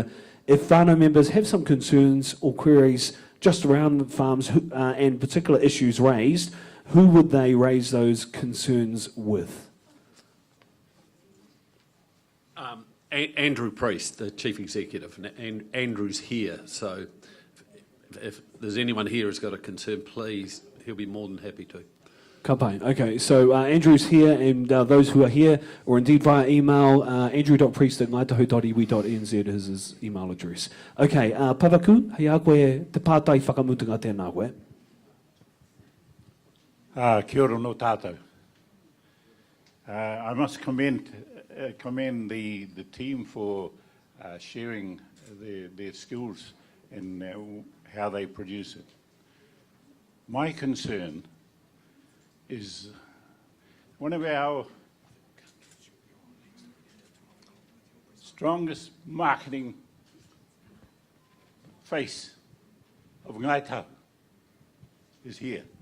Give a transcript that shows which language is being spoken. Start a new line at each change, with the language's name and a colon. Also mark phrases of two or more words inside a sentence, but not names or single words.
English: If whānau members have some concerns or queries just around farms and particular issues raised, who would they raise those concerns with? Andrew Priest, the Chief Executive, and Andrew's here, so if there's anyone here who's got a concern, please, he'll be more than happy to.
Māori: Ka pai.
English: Okay, so Andrew's here, and those who are here, or indeed via email, andrew.priest@ngaitahu.iwi.nz is his email address.
Māori: Okay, Papaku, hei a koe te pātai whakamutunga tēnā koe. Kia ora no tātou.
English: I must commend the team for sharing their skills and how they produce it. My concern is one of our strongest marketing face of Ngaitahu is here.